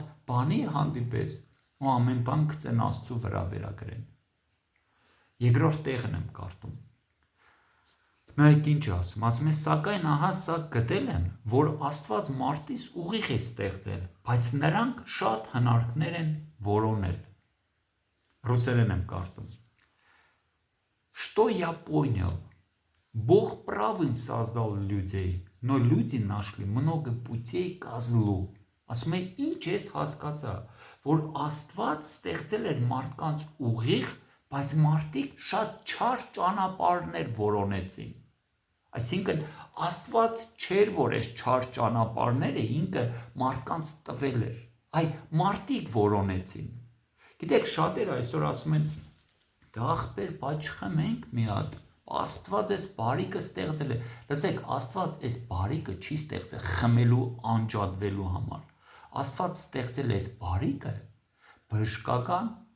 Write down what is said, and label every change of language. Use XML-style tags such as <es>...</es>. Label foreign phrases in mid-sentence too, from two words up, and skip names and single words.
<hy>բանի հանդիպես ու ամեն բան գցեն Աստծու վրա վերագրեն։ Երկրորդ տեղն եմ կարդում։ Նայեք ինչ ասում է, սակայն ահա սա գտել եմ, որ Աստված մարդիս ուղիղ է ստեղծել, բայց նրանք շատ հնարքներ են որոնել։ Ռուսերեն եմ կարդում։</hy> <ru>Что я понял? Бог правым создал людей, но люди нашли много путей ко злу։</ru> <hy>Ասում է, ինչ ես հասկացա, որ Աստված ստեղծել էր մարդկանց ուղիղ, բայց մարդիկ շատ չար ճանապարհներ որոնեցին։ Այսինքն Աստված չէր, որ այս չար ճանապարհները ինքը մարդկանց տվել էր, այ մարդիկ որոնեցին։ Գիտեք, շատերը այսօր ասում են, դա ախպեր, բայց չխմենք մի հատ։ Աստված այս բարիքը ստեղծել է։ Լսեք, Աստված այս բարիքը չի ստեղծել խմելու, անջատվելու համար։ Աստված ստեղծել է այս բարիքը բժշկական</hy>